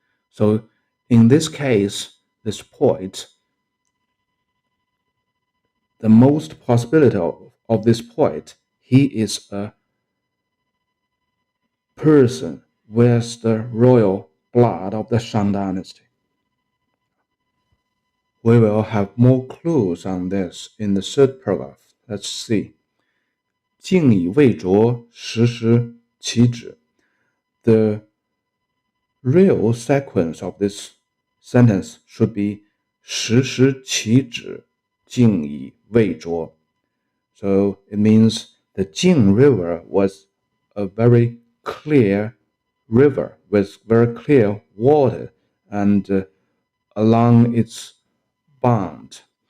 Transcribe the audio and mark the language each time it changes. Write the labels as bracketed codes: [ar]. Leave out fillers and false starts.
[en] So in this case, this poet, the most possibility of this poet, he is a person with the royal blood of the Shang dynasty. We will have more clues on this in the third paragraph. Let's see. [zh] 泾以渭浊，时时其止. [en] The real sequence of this sentence should be [zh] 时其止，泾以渭浊. [en] So it means the Jing River was a very clear river with very clear water and along its bound.